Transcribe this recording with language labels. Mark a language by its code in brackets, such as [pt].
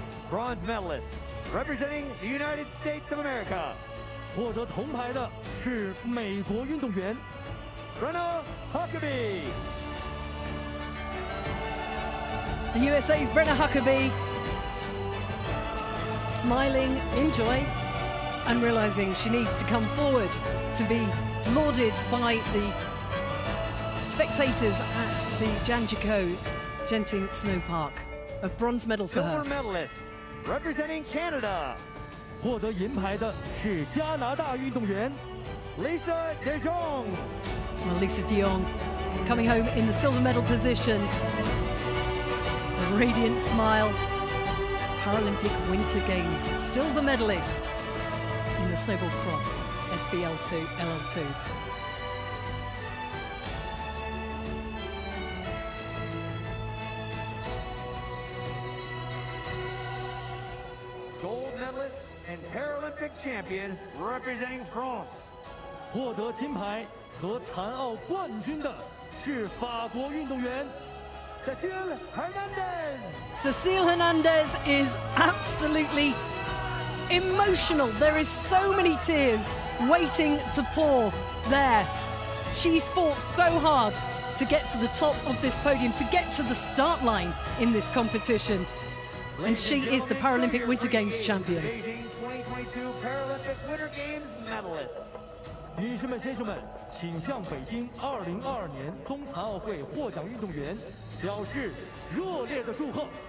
[en] Bronze medalist, representing the United States of America. [zh] 获得铜牌的是美国运动员 [en] Brenna Huckabee. The USA's Brenna Huckabee, smiling in joy and realizing she needs to come forward to be lauded by the spectators at the Janjico Genting Snow Park. A bronze medal for her. Silver medalist, representing Canada. [zh] 获得银牌的是加拿大运动员 [en] Lisa De Jong. Well, Lisa De Jong coming home in the silver medal position. A radiant smile. Paralympic Winter Games silver medalist in the snowboard cross, SBL2, LL2. Gold medalist and Paralympic champion representing France. [zh] 获得金牌和残奥冠军的是法国运动员 [en] Cecile Hernandez. Cecile Hernandez is absolutely emotional. There is so many tears waiting to pour there. She's fought so hard to get to the top of this podium, to get to the start line in this competition. And she is the Paralympic Winter Games champion. Beijing 2022 Paralympic Winter Games medalists. [zh] 女士们、先生们，请向北京2022年冬残奥会获奖运动员表示热烈的祝贺。